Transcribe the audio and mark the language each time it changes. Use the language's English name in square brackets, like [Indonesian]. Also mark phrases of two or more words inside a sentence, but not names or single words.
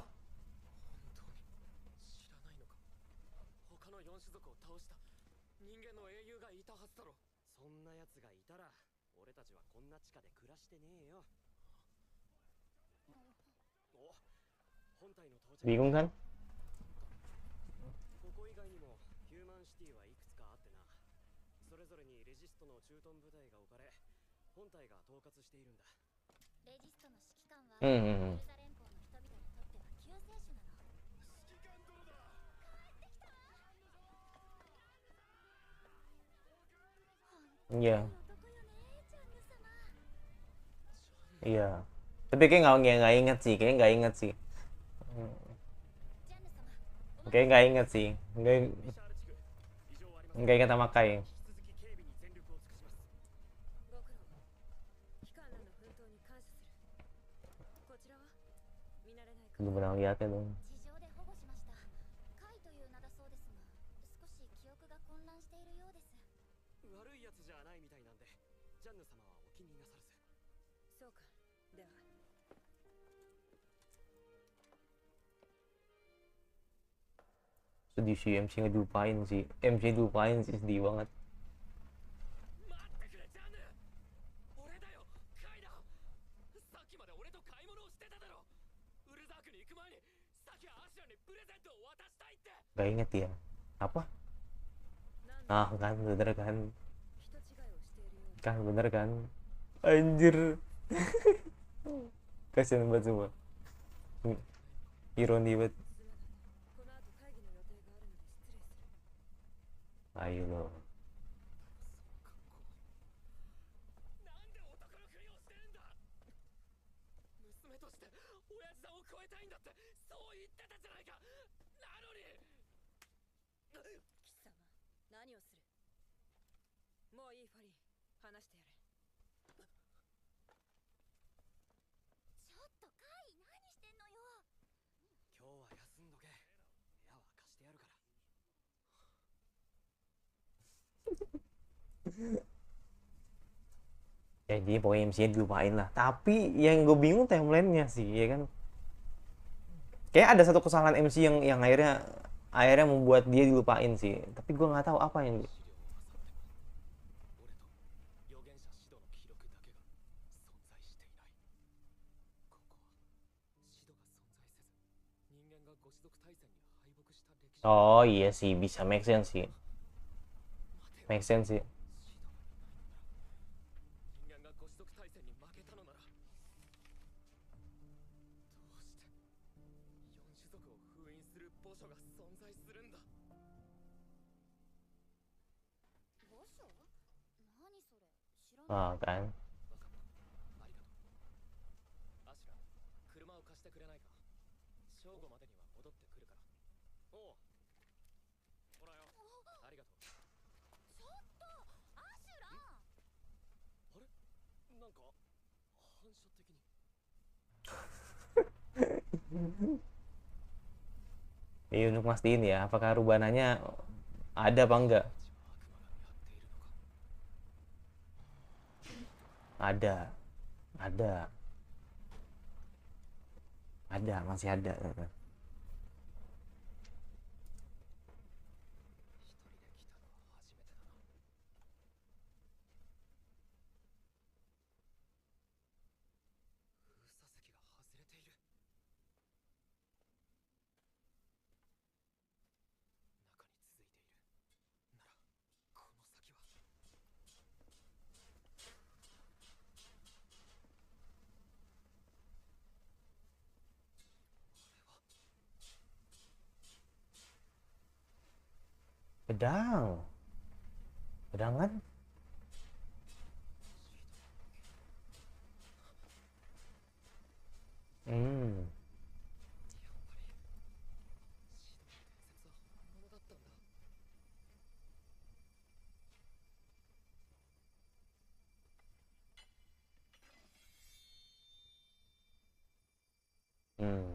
[Japanese] 本当に知らないのか。他の4種族を倒した人間の英雄がいたはずだろ。そんな奴がいたら俺たちはこんな地下で暮らしてねえよ。お、本体の到着。 [Indonesian] bingung kan? [Japanese] ここ以外にもヒューマンシティはいくつかあってな。それぞれにレジストの駐屯部隊が置かれ、本体が統括しているんだ。レジストの指揮官は、うんうんうんウルザ連邦の人々にとっては救世主なの。指揮官殿だ。本 [Indonesian] Iya. [Japanese] 当に男よね、ジャンヌ様。 [Indonesian] Iya. Tapi kayak nggak inget sih, kayak nggak inget sih. [Japanese] ジャンヌ様、お [Indonesian] Kayak nggak inget sih. Nggak, [Japanese] ビシャール地区、 [Indonesian] Nggak ingat sama Kai. [Japanese] 引き続き警備に全力を尽くします。ご苦労。機関らの奮闘に感謝する。こちらは見慣れないか。 [Indonesian] Belum pernah lihat ya dong. [Japanese] 地上で保護しました。カイという名だそうですが、少し記憶が混乱しているようです。悪いやつじゃないみたいなんで、ジャンヌ様はお気になさらず。そうか。では。 [Indonesian] Sedih sih MC ngelupain sih. MC dilupain sih, sedih banget. [Japanese] 待ってくれジャンヌ。俺だよカイだ。さっきまで俺と買い物をしてただろ。ウルザークに行く前にさっきアシュラにプレゼントを渡したいって。 [Indonesian] Gak inget ya. Apa? [Japanese] なんだ [Indonesian] Ah kan bener kan. [Japanese] 人違いをしているようだ。 [Indonesian] Kan bener kan. Anjir. Kasian banget semua. Ironi banget. [Japanese] すまない。この後会議の予定があるので失礼する。 [Indonesian] Ayo lo. [Japanese] なんで男のふりをしてるんだ。娘として親父さんを超えたいんだってそう言ってたじゃないか。なのに。貴様、何をする。もういいファリー、話してやれ。ちょっとカイ、何してんのよ。今日は休んどけ。部屋は貸してやるから。 [Indonesian] Ya jadi pokoknya MC-nya dilupain lah. Tapi yang gue bingung timeline-nya sih, ya kan. Kayak ada satu kesalahan MC yang akhirnya membuat dia dilupain sih. Tapi gue nggak tahu apa yang [Japanese] 資料を漁らせて俺と預言者シドの記録だけが存在していない。ここはシドが存在せず人間がご子族大戦に敗北した歴史。 [Indonesian] Oh iya sih, bisa [English] make sense [Indonesian] sih. [Japanese] 待てよ [English] Make sense [Indonesian] sih. [Japanese] シドがいないのなら人間がご子族大戦に負けたのならどうして四種族を封印する墓所が存在するんだ。墓所？何それ。知らない。 [Indonesian] Ah kan. [Japanese] わかったありがとう。アシュラ車を貸してくれないか。正午までには戻ってくるから。おうほらよありがとう。ちょっとアシュラ。あれなんか反射的に。 [Indonesian] Ini untuk mastiin ya, apakah rubananya ada apa enggak? [Japanese] 悪魔が見張っているのか。 [Indonesian] Ada, masih ada. [Japanese] 一人で来たのは初めてだな。封鎖席が外れている。中に続いている。ならこの先は。 [Indonesian] Pedang. Pedang kan? Hmm. [Japanese] やっぱりシドの伝説は本物だったんだ。 Hmm.